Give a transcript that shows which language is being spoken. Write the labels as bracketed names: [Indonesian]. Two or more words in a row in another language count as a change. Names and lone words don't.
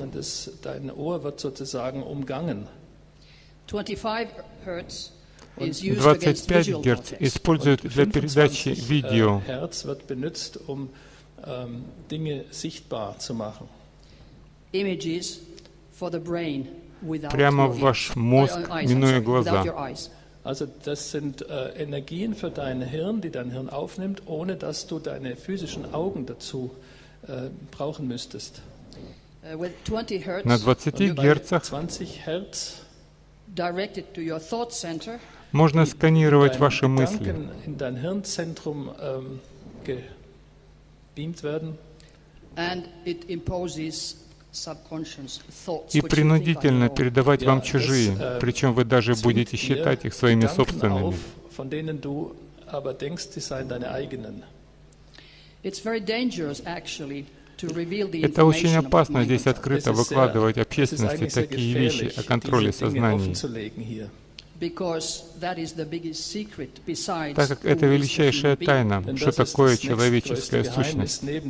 [Russian] 25 Гц используют для передачи видео. Прямо в ваш мозг, минуя глаза. [German] Also das sind Energien für dein Hirn, die dein Hirn aufnimmt, ohne dass du deine physischen Augen dazu brauchen müsstest. [Russian] На 20 Герцах можно сканировать ваши мысли. [German] In dein Hirnzentrum gebeamt werden. [English] And it imposes [Russian] и принудительно передавать вам чужие, причем вы даже будете считать их своими собственными. Это очень опасно здесь открыто выкладывать общественности такие вещи о контроле сознания, так как это величайшая тайна, что такое человеческая сущность.